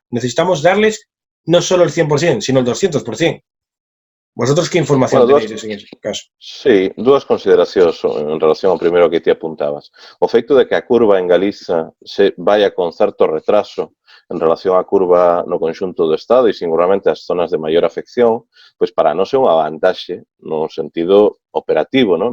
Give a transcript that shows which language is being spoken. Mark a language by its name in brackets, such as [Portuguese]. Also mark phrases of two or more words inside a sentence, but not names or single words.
[Spanish] Necesitamos darles no solo el 100%, sino el 200%. ¿Vosotros qué información tenéis en ese caso? [Galician] Sí, dúas consideracións en relación ao primeiro que ti apuntabas. O feito de que a curva en Galiza [Spanish] se vaya [Galician] con certo retraso en relación á curva no conxunto do Estado e seguramente as zonas de maior afección, pois para nós é unha vantaxe no sentido operativo, non?